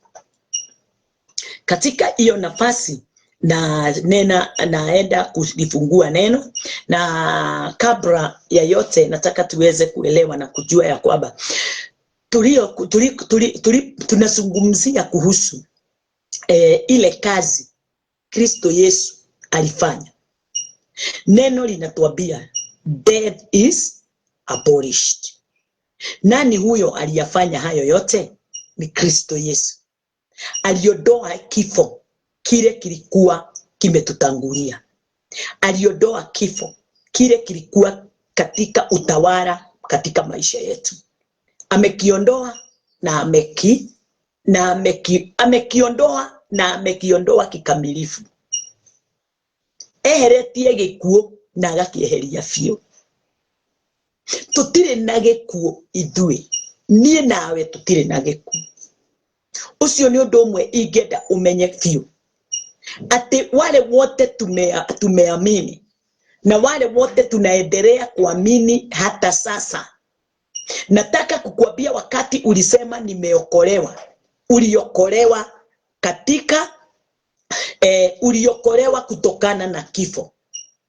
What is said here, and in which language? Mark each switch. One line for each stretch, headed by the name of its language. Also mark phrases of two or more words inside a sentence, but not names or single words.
Swahili: Katika hiyo nafasi naenda kulifungua neno, na kabla ya yote nataka tuweze kuelewa na kujua ya kwamba tunazungumzia kuhusu ile kazi Kristo Yesu alifanya. Neno linatuambia
English: death is abolished.
Swahili: Nani huyo aliyafanya hayo yote? Ni Kristo Yesu. Aliondoa kifo kile kilikuwa kimetutangulia. Aliondoa kifo kile kilikuwa katika utawala katika maisha yetu. Amekiondoa na amekiondoa kikamilifu.
Kikuyu: Eheretie gikuo na agakieheria biũ. Tutire na gikuo ithuĩ, niĩ nawe tutire na gikuo. Ucio ni ũndũ ũmwe ingĩenda umenye biũ,
Swahili: ati wale wote tumeamini na wale wote tunaendelea kuamini hata sasa. Nataka kukuambia, wakati ulisema nimeokolewa, uliokolewa katika uliokolewa kutokana na kifo.